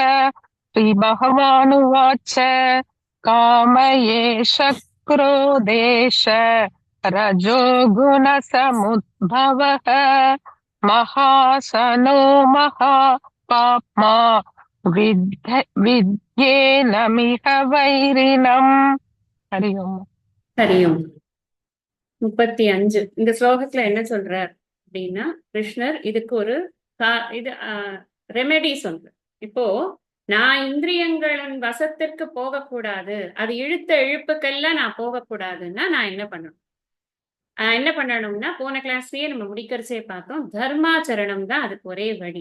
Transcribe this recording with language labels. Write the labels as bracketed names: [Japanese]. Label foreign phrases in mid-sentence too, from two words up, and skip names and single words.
[Sanskrit] श्रीभगवानुवाच काम एष क्रोधेश रजो गुणसमुद्भवः महासनो महापाप्मा विद्येनमिह वैरिणम्। हरि ओम्. हरि ओम्. [Tamil] 35 இந்த ஸ்லோகத்துல என்ன சொல்றார் அப்படின்னா, கிருஷ்ணர் இதுக்கு ஒரு ரெமெடி சொல்ற. இப்போ நான் இந்திரியங்களின் வசத்திற்கு போகக்கூடாது, அது இழுத்த இழுப்புக்கெல்லாம் நான் போகக்கூடாதுன்னா நான் என்ன பண்ணணும்னா போன கிளாஸ்லயே நம்ம முடிக்கிறச்சே பார்த்தோம், தர்மாச்சரணம் தான் அதுக்கு ஒரே வழி.